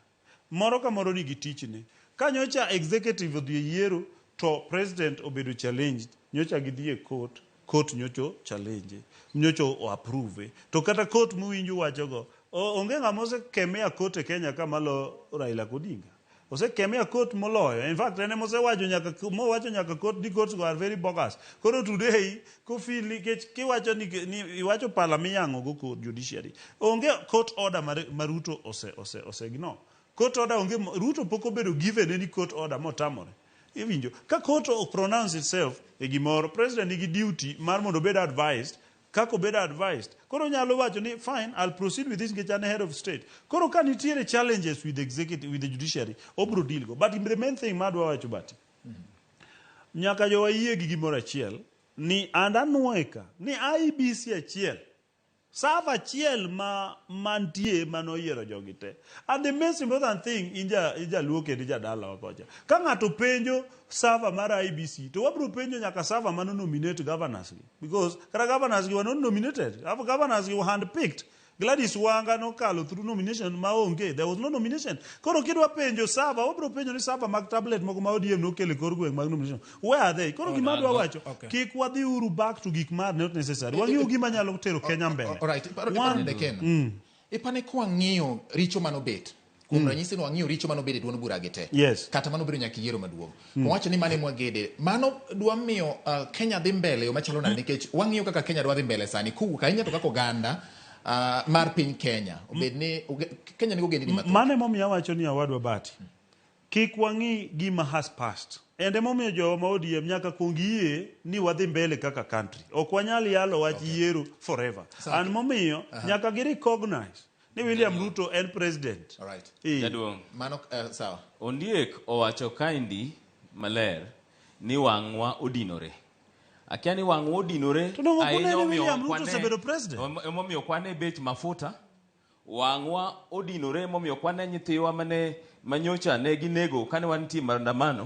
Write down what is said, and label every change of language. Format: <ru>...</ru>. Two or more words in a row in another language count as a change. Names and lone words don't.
<luo>Moro ka moro nigi tichne. Ka nyocha executive odhi e yiero to president obedo challenged, nyocha gidhi e court nyocho challenge, nyocho o approve. To kata court muwinjo wachogo, onge ng'ama osekemea court e Kenya kamalo Raila Odinga. Osekemea court moloyo.</luo> <en>In fact,</en> <luo>ene mosewacho nyaka court,</luo> <en>the courts are very bogus.</en> <luo>Koro today, kufili kiwacho ni iwacho pala miyango go</luo> <en>court judiciary.</en> <luo>Onge court order maruto ose ignore. Court order onge Ruto poko bedo</luo> <en>given any court order</en> <luo>motamore. Iwinjo ka</luo> <en>court pronounce itself</en> <luo>e gimoro, president nigi duty mar mondo bed advised. Kako bed</luo> <en>advised.</en> <luo>Koro nyalo wacho ni</luo> <en>fine, I'll proceed with this get an head of state.</en> <luo>Koro ka nitiere</luo> <en>challenges with the executive, with the judiciary,</en> <luo>obro deal go.</luo> <en>But the main thing</en> <luo>madwa wacho bati. Nyaka jo wayie gi gimoro achiel ni andanueka ni IBC achiel Sava achiel mantie manoyiero jogi te.</luo> <en>And the most important thing</en> <luo>ija luoke di jadala wakocha. Ka ng'ato penjo sava mar IBC, to wabro penjo nyaka sava mano</luo> <en>nominate governors. Because kara governors were not nominated. Governors were handpicked.</en> <luo>Gladys Wanga no kalo through nomination maonge.</luo> <en>There was no nomination.</en> <luo>Koro kidwa penjo sava, wabro penjo ni sava mag tablet moko ma ODM no kele kor gweng mag nomination.</luo> <en>Where are they?</en> <luo>Koro gimadwa wacho. Kik wadhi uru</luo> <en>back to</en> <luo>gik mar</luo> <en>not necessary.</en> <luo>Wang'iyo gima nyalo tero Kenya mbele.</luo> <en>Alright.</en> <luo>Ipane kwa ng'iyo richo manobet. Kuom ranyisi no wang'iyo richo manobet duond bura gite.</luo> <en>Yes.</en> <luo>Kata mano biro nyaka yiero maduong'. Wacho ni mane mwagede. Mano dwa miyo Kenya dhi mbele o machalo nade nikech wang'iyo kaka Kenya dwa dhi mbele sani kowuok ahinya to kaka oganda mar piny Kenya. Obedni Kenya nigo geni mathoth. Mane momiyo wacho ni awadwa bati. Kik wang'i gima</luo> <en>has passed.</en> <luo>Ende momiyo jo ma ODM nyaka kuongie ni wadhi mbele kaka country. Ok wanyal yalo wach yiero forever. And momiyo nyaka gi recognize ni William Ruto en president.</luo> <en>Alright.</en> <luo>Jaduong. Mano sawa. Ondiek owacho kaindi maler ni wang'wa odinore. Akia ni wang'wa odinore ahinya William Ruto osebedo president. Emomiyo kwane bet mafuta. Wang'wa odinore emomiyo kwane nyithiwa mane manyocha ne ginego kane wantie maandamano.</luo>